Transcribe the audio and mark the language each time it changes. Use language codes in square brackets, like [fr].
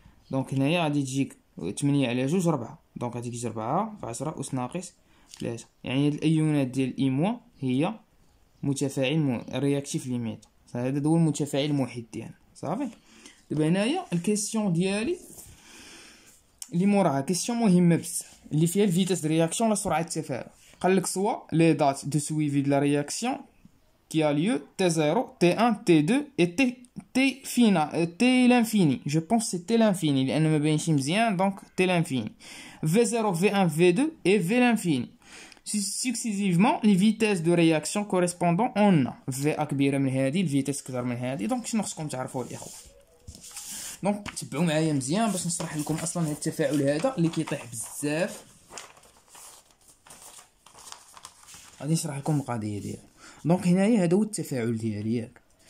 [ar] دونك هنايا غادي تجيك 8 على 2 4. دونك غادي تجي 4 في 10 أس ناقص 3. يعني هاد الايونات ديال اي موان هي متفاعل رياكتيف ليميت. هذا هو المتفاعل الموحد ديالنا. صافي. دابا هنايا الكيسيون ديالي اللي موراها كيسيون مهمه بزاف اللي فيها الفيتاس دو رياكسيون لا سرعه التفاعل. قال لك سوا لي دات دو سويفي دو لا رياكسيون [fr] qui a lieu T0, T1, T2 et T final, T l'infini. Je pense que c'est T l'infini [ar] لأن ما باينش مزيان. [fr] donc T l'infini. V0, V1, V2 et V l'infini. Successivement les vitesses de réaction correspondant on a V [ar] كبيرة من هذه الفيتاس كبيرة من هذه. دونك شنو خصكم تعرفوا الاخوه؟ دونك تبعوا معايا مزيان باش نشرح لكم اصلا هذا التفاعل هذا اللي كيطيح بزاف. غادي نشرح لكم القضيه ديالو. دونك هنايا هذا هو التفاعل ديالي ياك.